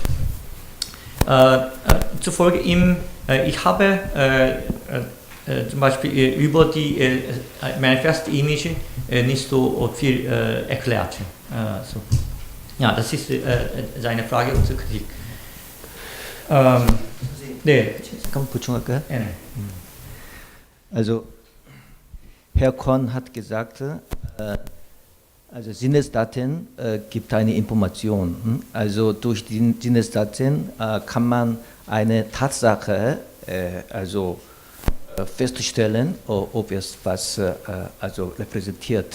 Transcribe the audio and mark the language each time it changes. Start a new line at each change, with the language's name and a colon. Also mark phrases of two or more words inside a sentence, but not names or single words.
German: Zufolge ihm, ich habe zum Beispiel über die
English: Manifest Image
German: nicht so viel erklärt. Ja, das ist seine Frage und Kritik.
Korean: 네, 잠깐 보충할까요? 네.
German: Also Herr Korn hat gesagt, also Sinnesdaten gibt eine Information. Also durch die Sinnesdaten kann man eine Tatsache also feststellen, ob es was also repräsentiert.